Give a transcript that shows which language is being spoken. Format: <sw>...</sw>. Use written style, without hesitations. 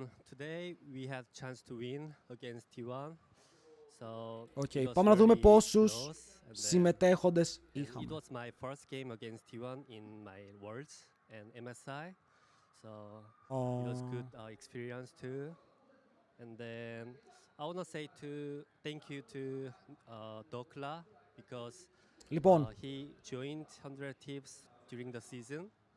<en>Today we have chance to win against T1.</en> <el>Okay, πάμε να δούμε πόσους συμμετέχοντες είχαμε.</el> <en>It was my first game against T1 in my Worlds and MSI, so it was good experience too. And then I want to say thank you to Dokla because he joined 100 Tips during the season.</en>